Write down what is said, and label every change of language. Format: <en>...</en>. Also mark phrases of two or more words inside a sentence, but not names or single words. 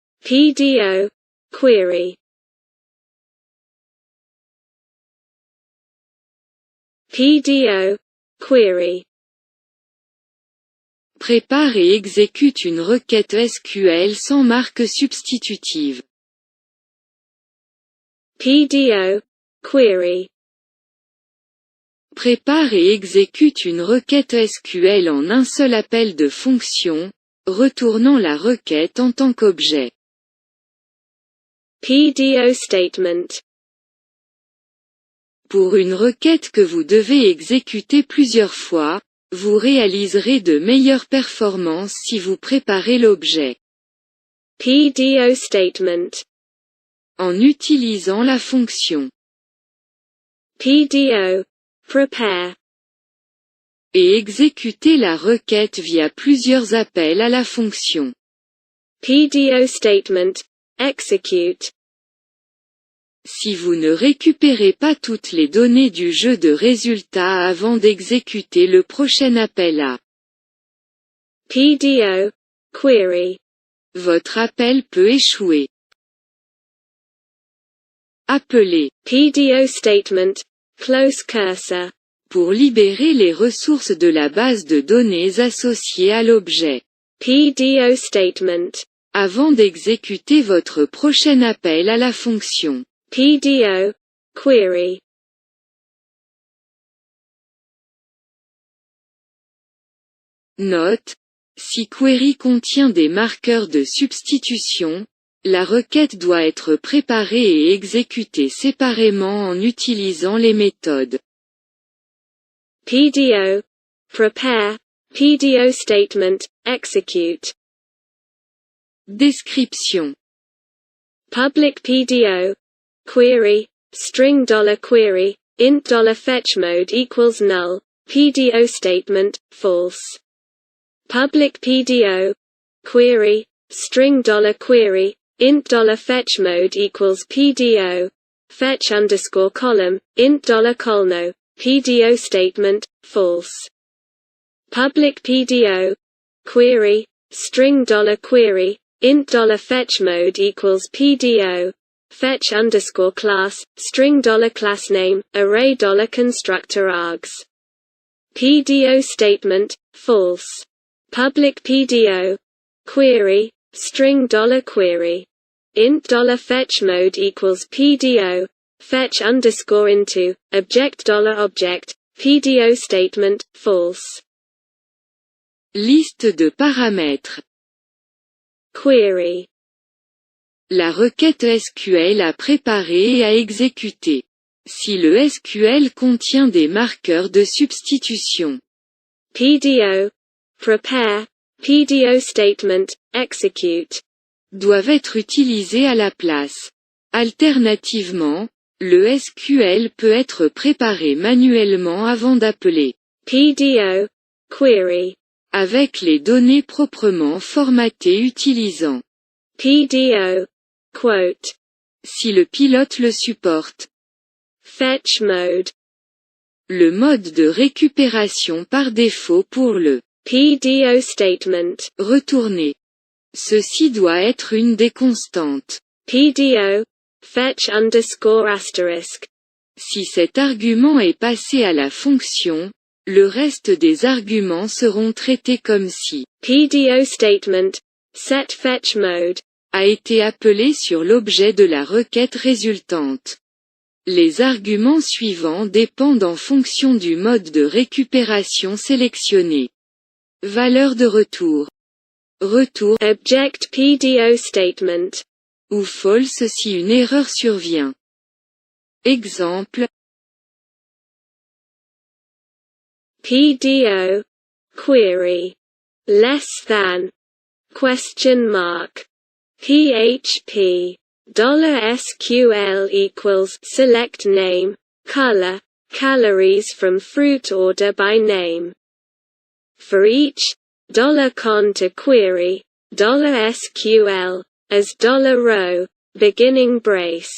<en>PDO, query. PDO, query.</en> <fr>Prépare et exécute une requête SQL sans marque substitutive.</fr> <en>PDO, query.</en> <fr>Prépare et exécute une requête SQL en un seul appel de fonction, retournant la requête en tant qu'objet.</fr> <en>PDO statement.</en> <fr>Pour une requête que vous devez exécuter plusieurs fois, vous réaliserez de meilleures performances si vous préparez l'objet.</fr> <en>PDO statement.</en> <fr>En utilisant la fonction</fr> <en>PDO, prepare.</en> <fr>Et exécuter la requête via plusieurs appels à la fonction</fr> <en>PDO statement, execute.</en> <fr>Si vous ne récupérez pas toutes les données du jeu de résultats avant d'exécuter le prochain appel à</fr> <en>PDO, query.</en> <fr>votre appel peut échouer. Appelez</fr> <en>PDO statement, close cursor.</en> <fr>pour libérer les ressources de la base de données associées à l'objet.</fr> <en>PDO statement.</en> <fr>Avant d'exécuter votre prochain appel à la fonction</fr> <en>PDO, query.</en> <fr>Note: si query contient des marqueurs de substitution, la requête doit être préparée et exécutée séparément en utilisant les méthodes</fr> <en>PDO, prepare, PDO statement, execute.</en> <fr>Description:</fr> <en>Public PDO, query, string $query, int $fetch mode equals null, PDO statement, false. Public PDO, query, string $query, int $fetch mode equals PDO, fetch underscore column, int $colno, PDO statement, false. Public PDO, query, string $query, int $fetch mode equals PDO, fetch underscore class, string $class name, array $constructor args. PDO statement, false. Public PDO, query, string $query, int $fetch mode equals PDO, fetch underscore into, object $object, PDO statement, false.</en> <fr>Liste de paramètres. Query. La requête SQL à préparer et à exécuter. Si le SQL contient des marqueurs de substitution.</fr> <en>PDO, prepare, PDO statement, execute.</en> <fr>Doivent être utilisés à la place. Alternativement, le SQL peut être préparé manuellement avant d'appeler</fr> <en>PDO, query.</en> <fr>Avec les données proprement formatées utilisant</fr> <en>PDO, quote.</en> <fr>Si le pilote le supporte.</fr> <en>Fetch mode.</en> <fr>Le mode de récupération par défaut pour le</fr> <en>PDO statement.</en> <fr>Retourner. Ceci doit être une des constantes.</fr> <en>PDO, fetch underscore asterisk.</en> <fr>Si cet argument est passé à la fonction, le reste des arguments seront traités comme si</fr> <en>PDO statement, set fetch mode,</en> <fr>a été appelé sur l'objet de la requête résultante. Les arguments suivants dépendent en fonction du mode de récupération sélectionné. Valeur de retour. Retour</fr> <en>object PDO statement.</en> <fr>Ou false si une erreur survient. Exemple.</fr> <en>PDO, query, less than, question mark, PHP, $SQL equals select name, color, calories from fruit order by name. For each, $con to query, $SQL, as $row, beginning brace.</en>